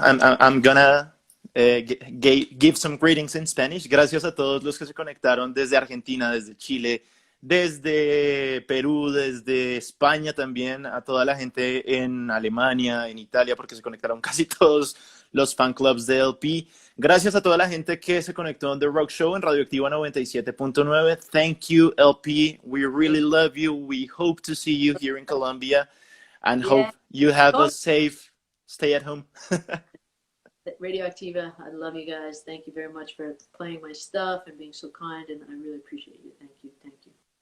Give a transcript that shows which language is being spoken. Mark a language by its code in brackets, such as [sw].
[en] I'm gonna give some greetings in Spanish. [es] Gracias a todos los que se conectaron desde Argentina, desde Chile, desde Perú, desde España también, a toda la gente en Alemania, en Italia, porque se conectaron casi todos los fan clubs de LP. Gracias a toda la gente que se conectó en The Rock Show en Radioactiva 97.9. [en] Thank you, LP. We really love you. We hope to see you here in Colombia and hope you have a safe stay at home. Radioactiva, I love you guys. Thank you very much for playing my stuff and being so kind, and I really appreciate you. Thank you. Thank you.